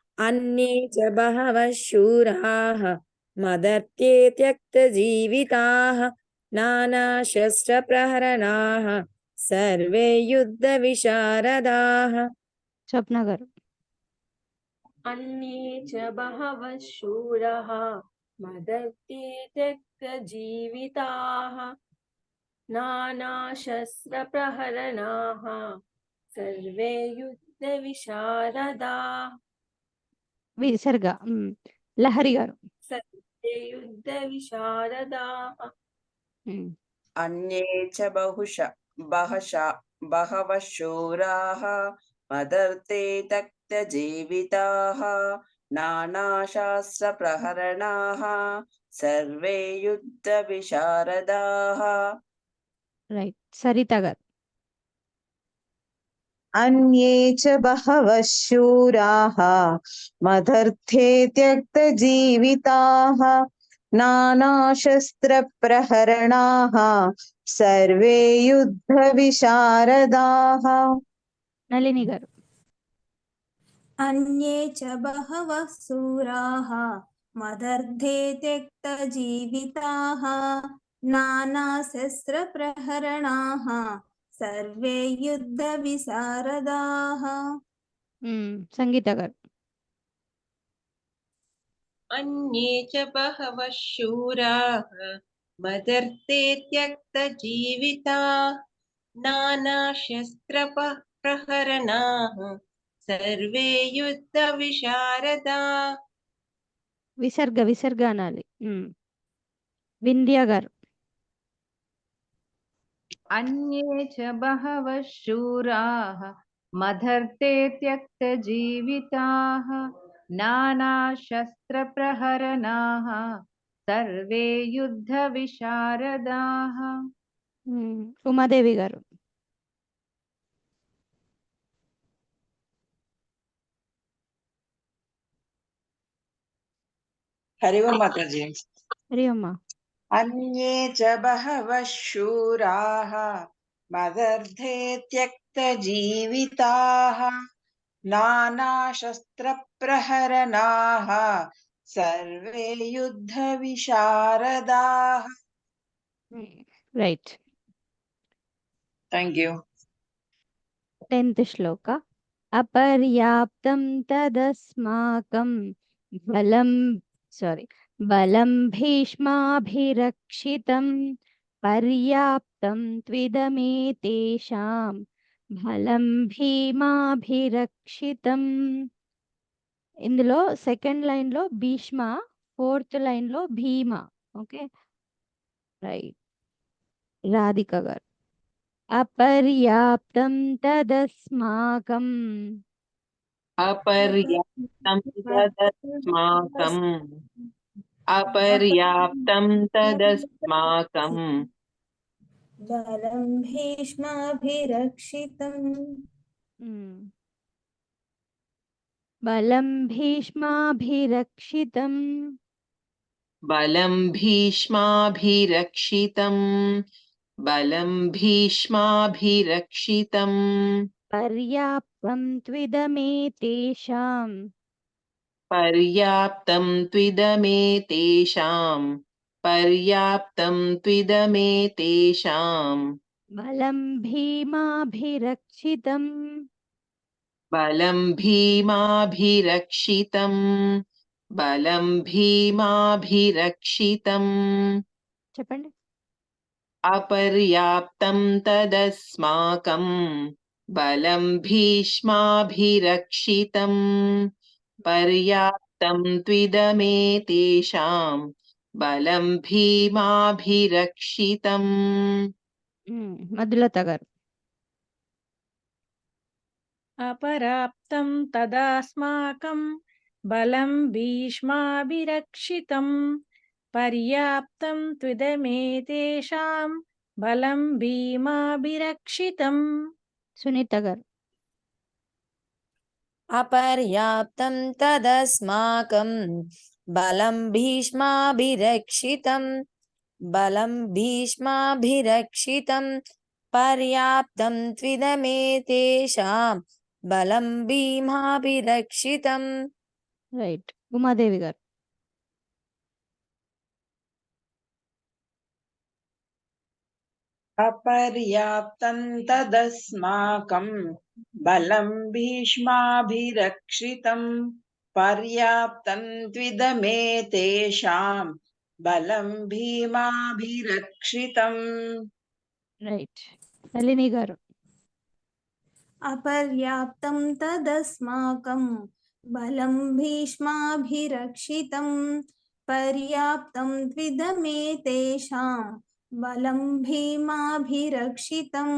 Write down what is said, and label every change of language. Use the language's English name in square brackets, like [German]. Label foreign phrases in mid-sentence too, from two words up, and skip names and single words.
[Sanskrit] అన్యే చ బహవః శూరాః మదర్థే త్యక్తజీవితాః నానాశస్త్రప్రహరణాః సర్వే యుద్ధ విశారదాః. [Telugu] స్వప్న గారు. [Sanskrit] అన్యే చ బహవః శూరః मदर्थे त्यक्तजीविताः नानाशस्त्रप्रहरणाः सर्वे युद्धविशारदाः [Telugu] విసర్గ లహరి గారు. [Sanskrit] सर्वे युद्धविशारदाः अन्ये च बहवः शूराः मदर्थे त्यक्तजीविताः नानाशास्त्रप्रहरणाः सर्वे युद्धविशारदाः [Telugu] రైట్. సరిత గారు. [Sanskrit] अन्ये च बहवः शूराः मदर्थे त्यक्तजीविताः नानाशस्त्रप्रहरणाः सर्वे युद्धविशारदाः [Telugu] నళిని గారు. [Sanskrit] अन्ये च बहवः शूराः मदर्थे त्यक्तजीविताः नानाशस्त्रप्रहरणाः सर्वे युद्धविशारदाः [Telugu] సంగీత గారు. [Sanskrit] अन्ये च बहवः शूराः मदर्थे त्यक्तजीविताः नानाशस्त्रप्रहरणाः सर्वे युद्धविशारदाः [Telugu] విసర్గ అనాలి. వింధ్య గారు. [Sanskrit] अन्ये च बहवः शूराः मदर्थे त्यक्तजीविताः नानाशस्त्रप्रहरणाः सर्वे युद्धविशारदाः [Telugu] ఉమాదేవి గారు. [Hindi] हरि ओम माताजी। [Telugu] హరి అమ్మ. [Sanskrit] अन्ये च बहवः शूराः मदर्थे त्यक्तजीविताः नानाशस्त्रप्रहरणाः सर्वे युद्धविशारदाः। [Telugu] రైట్. [English] thank you. [Telugu] 10th శ్లోక. [Sanskrit] అపర్యాప్తం తదస్మాకం బలం భీష్మాభిరక్షితం పర్యాప్తం త్విదమేతేషాం బలం భీమాభిరక్షితం. [Telugu] ఇందులో [English] second line [Telugu] లో భీష్మ, [English] fourth line [Telugu] లో భీమ. [English] okay right. [Telugu] రాధిక గారు. [Sanskrit] అపర్యాప్తం తదస్మాకం अपर्याप्तं तदस्माकं बलं भीष्माभिरक्षितम् బలం భీష్మాభిరక్షితం बलं भीष्माभिरक्षितं పర్యాప్తం త్విదమేతేషాం पर्याप्तं त्विदमेतेषां బలం భీమాభిరక్షితం बलं भीमाभिरक्षितं [Telugu] చెప్పండి. [Sanskrit] अपर्याप्तं तदस्माकं बलं भीष्माभिरक्षितं पर्याप्तं त्विदमेतेषां बलं भीमाभिरक्षितं. [Telugu] మధులత గారు. [Sanskrit] अपराप्तं तदास्माकं बलं भीष्माभिरक्षितं पर्याप्तं त्विदमेतेषां बलं भीमाभिरक्षितं. [Telugu] సునీత గారు. [Sanskrit] అపర్యాప్తం తదస్మాకం బలం భీష్మాభిరక్షితం పర్యాప్తం త్విదమేతేషాం బలం భీమాభిరక్షితం. [Telugu] రైట్. ఉమాదేవి గారు. [Sanskrit] अपर्याप्तं तदस्माकं बलं भीष्माभिरक्षितं पर्याप्तं त्विदमेतेषां बलं भीमाभिरक्षितम् [Telugu] రైట్ నళిని గారు. [Sanskrit] అపర్యాప్తం తదస్మాకం బలం భీష్మాభిరక్షితం పర్యాప్తం త్విదమేతేషాం బలం భీమాభిరక్షితం.